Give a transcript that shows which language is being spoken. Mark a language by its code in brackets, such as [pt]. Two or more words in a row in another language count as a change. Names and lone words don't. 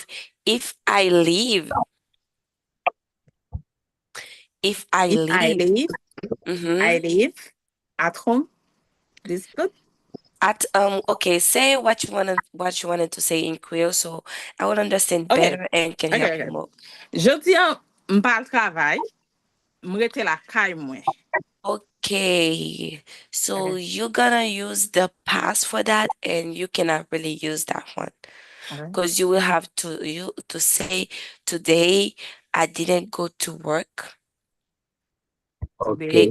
[en] If I leave, if I If leave, I mm-hmm. leave at home. This good. Okay, say what you wanted to say in Creole, so I will understand Okay. better and can Okay. help you Okay. more. [ht] Jodi an m'pal travay, m'rete la kay mwen. [en] Okay, so Okay. you're gonna use the past for that, and you cannot really use that one Okay. because you will have to say today I didn't go to work Okay.